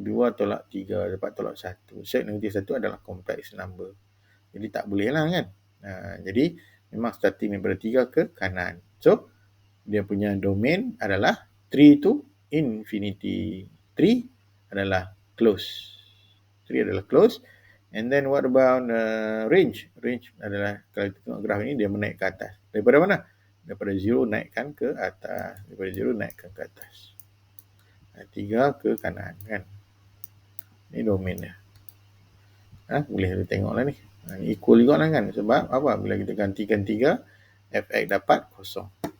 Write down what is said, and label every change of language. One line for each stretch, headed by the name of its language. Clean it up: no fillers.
Malay: 2 tolak 3 dapat tolak 1. Set negatif 1 adalah complex number. Jadi, tak boleh lah kan? Jadi, memang starting daripada 3 ke kanan. So, dia punya domain adalah 3 to infinity. 3 adalah close. 3 adalah close.
English: And then what about range?
Malay: Range adalah, kalau kita tengok graf ini, dia menaik ke atas. Daripada mana? Daripada 0 naikkan ke atas. Daripada 0 naikkan ke atas. 3 ke kanan kan. Ini domain dia. Boleh tengoklah ni. Equal juga lah kan. Sebab apa? Bila kita gantikan 3, fx dapat kosong.